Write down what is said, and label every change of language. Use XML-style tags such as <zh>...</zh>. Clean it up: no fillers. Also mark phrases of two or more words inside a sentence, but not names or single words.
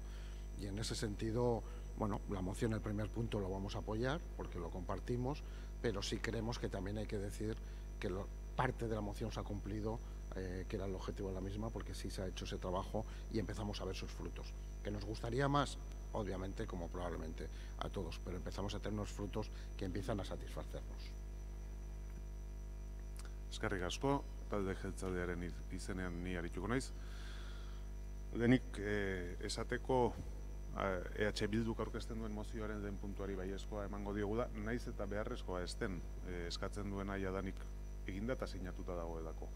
<es>Y en ese sentido, la moción, el primer punto, lo vamos a apoyar porque lo compartimos, pero sí creemos que también hay que decir que parte de la moción se ha cumplido, que era el objetivo de la misma, porque sí se ha hecho ese trabajo y empezamos a ver sus frutos. ¿Que nos gustaría más? Obviamente, como probablemente a todos, pero empezamos a tener unos frutos que empiezan a satisfacernos.</es> <eu>Eskerrik asko, talde jeltzalearen izenean ni arituko naiz. Lehenik esateko EH Bilduk aurkezten duen mozioaren lehen puntuari baiezkoa emango diogu da, naiz eta beharrezkoa ez den eskatzen duena jadanik eginda eta sinatuta dagoelako.</eu>